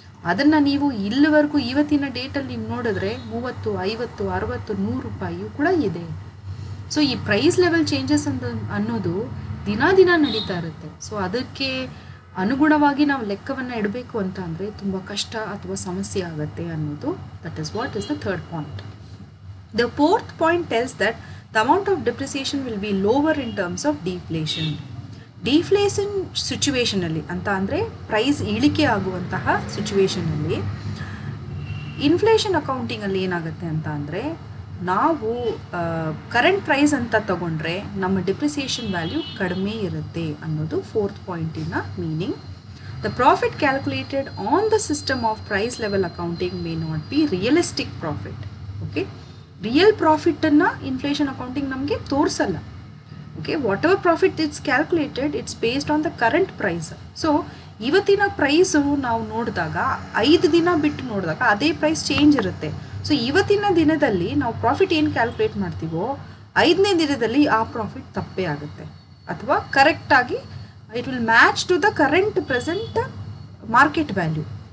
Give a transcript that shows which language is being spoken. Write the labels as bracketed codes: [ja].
[kn] ಅದನ್ನು ನೀವು ಇಲ್ಲಿವರೆಗೂ ಇವತ್ತಿನ ಡೇಟಲ್ಲಿ ನೀವು ನೋಡಿದ್ರೆ 30, 50, 60, 100 ರೂಪಾಯಿಯೂ ಕೂಡ ಇದೆ. ಸೊ ಈ ಪ್ರೈಸ್ ಲೆವೆಲ್ ಚೇಂಜಸ್ ಅನ್ನೋದು ದಿನ ನಡೀತಾ ಇರುತ್ತೆ. ಸೊ ಅದಕ್ಕೆ ಅನುಗುಣವಾಗಿ ನಾವು ಲೆಕ್ಕವನ್ನು ಇಡಬೇಕು ಅಂತ ಅಂದರೆ ತುಂಬ ಕಷ್ಟ ಅಥವಾ ಸಮಸ್ಯೆ ಆಗುತ್ತೆ ಅನ್ನೋದು. [en] That is what is the third point. The fourth point tells that the amount of depreciation will be lower in terms of deflation. Deflation situation [kn] ಅಲ್ಲಿ ಅಂತ ಅಂದರೆ ಪ್ರೈಸ್ ಇಳಿಕೆ ಆಗುವಂತಹ ಸಿಚುವೇಶನಲ್ಲಿ ಇನ್ಫ್ಲೇಷನ್ ಅಕೌಂಟಿಂಗಲ್ಲಿ ಏನಾಗುತ್ತೆ ಅಂತ ಅಂದರೆ, ನಾವು ಕರೆಂಟ್ ಪ್ರೈಸ್ ಅಂತ ತಗೊಂಡ್ರೆ ನಮ್ಮ ಡಿಪ್ರಿಸಿಯೇಷನ್ ವ್ಯಾಲ್ಯೂ ಕಡಿಮೆ ಇರುತ್ತೆ ಅನ್ನೋದು fourth ಪಾಯಿಂಟಿನ meaning. [en] The profit calculated on the system of price level accounting may not be realistic profit. [kn] Okay, real ಪ್ರಾಫಿಟನ್ನು inflation accounting ನಮಗೆ ತೋರಿಸಲ್ಲ. [en] Okay, whatever profit it's calculated, it's based on the current price. [kn] So ಇವತ್ತಿನ price ನಾವು ನೋಡಿದಾಗ 5 ದಿನ ಬಿಟ್ಟು ನೋಡಿದಾಗ ಅದೇ price change ಇರುತ್ತೆ. So ಇವತ್ತಿನ ದಿನದಲ್ಲಿ ನಾವು ಪ್ರಾಫಿಟ್ ಏನು ಕ್ಯಾಲ್ಕುಲೇಟ್ ಮಾಡ್ತೀವೋ 5ನೇ ದಿನದಲ್ಲಿ ಆ ಪ್ರಾಫಿಟ್ ತಪ್ಪೇ ಆಗುತ್ತೆ, ಅಥವಾ ಕರೆಕ್ಟಾಗಿ [en] It will match to the current present market value.